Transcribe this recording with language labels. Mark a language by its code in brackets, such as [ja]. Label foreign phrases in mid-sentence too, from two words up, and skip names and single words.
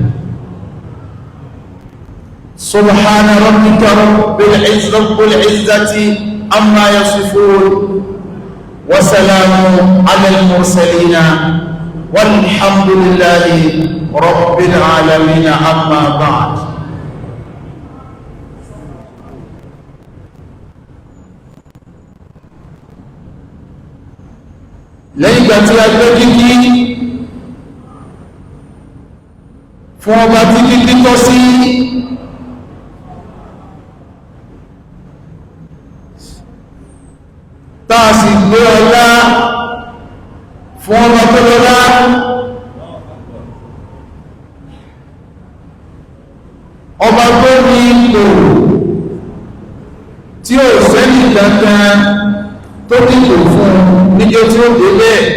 [ar] سبحان ربك رب العزة عما يصفون وسلام على المرسلين والحمد لله رب العالمين. أما بعد، [yo] lẹ́yìn ìgbà tí a gbé kíkí fún ọba tí kíkí tọ́ sí, táà sì gbé ọlá fún ọba tó lọ́lá, ọba tó ní ipò tí ó sẹ́ni dandan tó dìbò fún níjẹ́ tí ó délẹ̀.